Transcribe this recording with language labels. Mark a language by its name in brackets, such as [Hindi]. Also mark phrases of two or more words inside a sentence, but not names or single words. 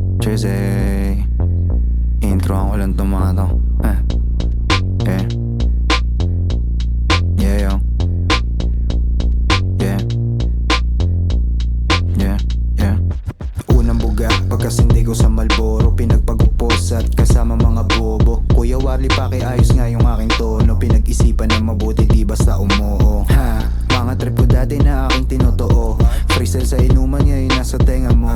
[English] Jersey. [Filipino] Intro ang walang tumato. [English] Yeah. Yeah, yo. Yeah. Yeah, yeah. [Filipino] Unang buga, pagkasindi ko sa Malboro, pinagpagupos at kasama mga bobo. Kuya Warly, pakiayos nga yung aking tono. Pinag-isipan na mabuti, di basta umoo. Mga trip ko dati na aking tinotoo. Freestyle sa inuman, ngayon nasa tenga mo.